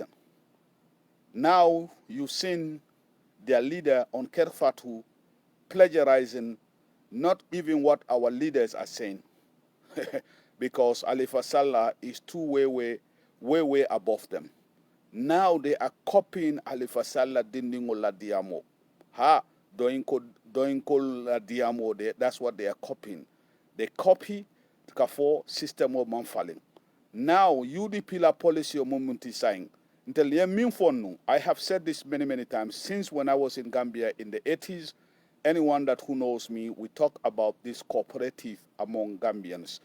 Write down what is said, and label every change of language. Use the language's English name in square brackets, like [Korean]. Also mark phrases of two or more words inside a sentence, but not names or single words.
[English] Now you've seen their leader on Kerfatu plagiarizing not even what our leaders are saying, because Alifa Sallah is way above them. Now they are copying Alifa Sallah [Mandingo] dindingo la diamo. Doinko la diamo, [English] that's what they are copying. They copy Kafo system of manfaling. Now UDP la policy of Mumunti saying, I have said this many times since when I was in Gambia in the 80s. Anyone who knows me, we talk about this cooperative among Gambians.